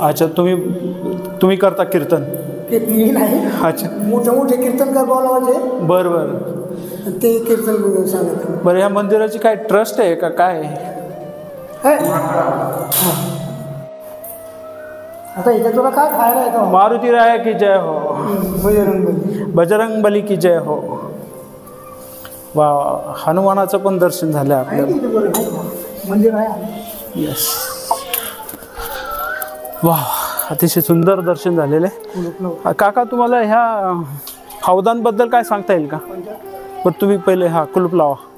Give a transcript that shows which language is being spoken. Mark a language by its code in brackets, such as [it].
[mr] अच्छा, तुम्ही करता कीर्तन? मी नाही। अच्छा, मोठे कीर्तनकार बोलावायचे। बरं बरं, ते कीर्तन सांगत। बरं, ह्या मंदिराची काय ट्रस्ट आहे का काय? आता इथं तुला काय खायला येतं? [hi] मारुती राया की जय हो, बजरंग बली की जय हो। [mr] वा, हनुमानाचं पण दर्शन झालं आपल्याला। मंदिर आहे। यस, वा, अतिशय सुंदर दर्शन झालेलं आहे। काका, तुम्हाला ह्या हौदांबद्दल काय सांगता येईल का? पण तुम्ही पहिले कुलूप लावा।